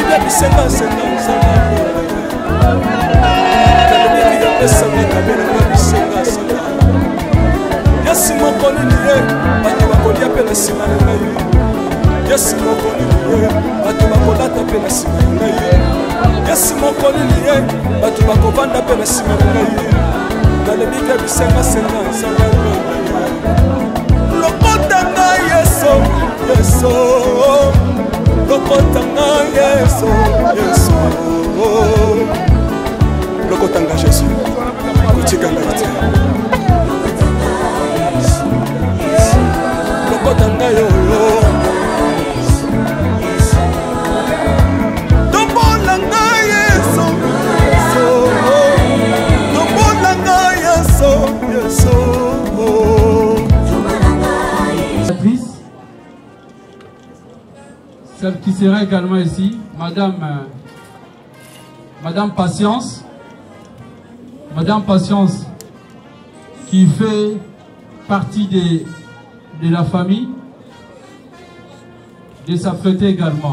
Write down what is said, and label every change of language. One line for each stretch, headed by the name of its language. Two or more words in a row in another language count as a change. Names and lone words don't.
Lingala: bisenga senga senga nalobiki yapesanga kabelanga bisenga senga yasi moko nini ye bato bakolia mpe na nsima na ngai yasi moko nini ye bato bakolata mpe na nsima na ngai yasi moko nini ye bato bakovanda mpe na nsima na ngai nalobiki bisenga senga senga lokotanga yeso yeso lokotanga yeso yeso lokotanga jésus kotikanga ite lokotanga yoyo tombolanga yeso yeso tombolanga yeso yeso.
French: Celle qui sera également ici, Madame Patience. Madame Patience qui fait partie de la famille, de s'apprêter également.